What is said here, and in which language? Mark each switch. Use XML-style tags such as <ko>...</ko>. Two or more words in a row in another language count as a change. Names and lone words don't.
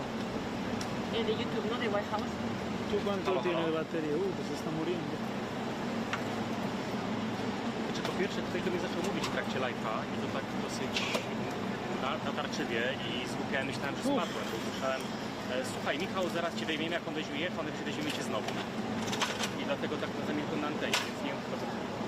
<es>El de YouTube, ¿no? De White House. ¿Tú cuánto tienes de batería? Que se está muriendo.</es> <pl>Znaczy, po pierwsze, tutaj do mnie zaczął mówić w trakcie live'a i to tak dosyć natarczywie i zgłupiałem, myślałem, że spadłem, bo słyszałem słuchaj, Michał, zaraz cię weźmiemy, jak on będzie jechał, my weźmiemy cię znowu. I dlatego tak zamilkłem na antenie, więc nie wiem, chyba, że...</pl>